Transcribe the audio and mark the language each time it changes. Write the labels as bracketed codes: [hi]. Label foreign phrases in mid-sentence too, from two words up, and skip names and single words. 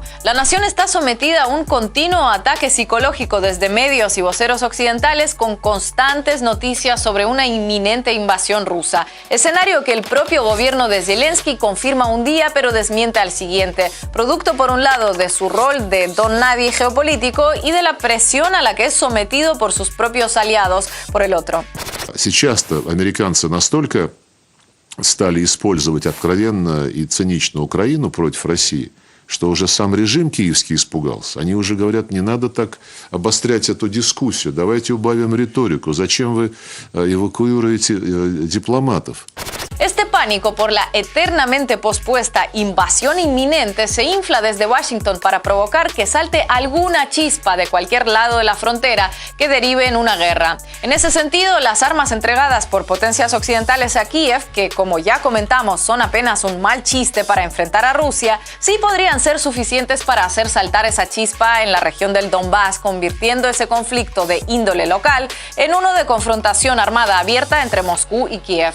[es] La nación está sometida a un continuo ataque psicológico desde medios y voceros occidentales con constantes noticias sobre una inminente invasión rusa. Escenario que el propio gobierno de Zelensky confirma un día pero desmiente al siguiente, producto por un lado de su rol de don nadie geopolítico y de la presión a la que es sometido por sus propios aliados por el otro. [ru] Сейчас-то американцы настолько стали использовать откровенно и цинично Украину против России, что уже сам режим киевский испугался. Они уже говорят, не надо так обострять эту дискуссию, давайте убавим риторику, зачем вы эвакуируете дипломатов? [es] Este pánico por la eternamente pospuesta invasión inminente se infla desde Washington para provocar que salte alguna chispa de cualquier lado de la frontera que derive en una guerra. En ese sentido, las armas entregadas por potencias occidentales a Kiev, que como ya comentamos son apenas un mal chiste para enfrentar a Rusia, sí podrían ser suficientes para hacer saltar esa chispa en la región del Donbass, convirtiendo ese conflicto de índole local en uno de confrontación armada abierta entre Moscú y Kiev.